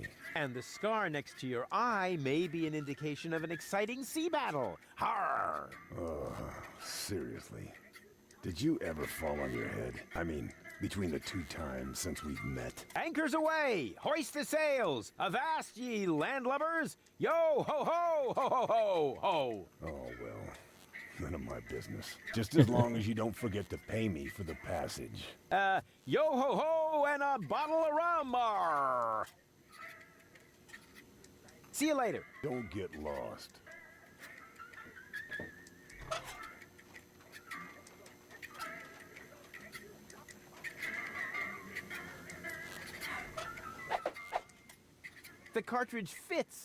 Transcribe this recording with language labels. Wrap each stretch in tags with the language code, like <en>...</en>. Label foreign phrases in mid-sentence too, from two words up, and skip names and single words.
<en>And the scar next to your eye may be an indication of an exciting sea battle. Harr! Seriously. Did you ever fall on your head? I mean, between the 2 times since we've met. Anchors aweigh! Hoist the sails! Avast ye landlubbers! Yo ho ho! Ho ho ho ho! Oh, well. None of my business. Just as long as you don't forget to pay me for the passage. Yo ho ho and a bottle of rum! Arr. See you later. Don't get lost. The cartridge fits.</en>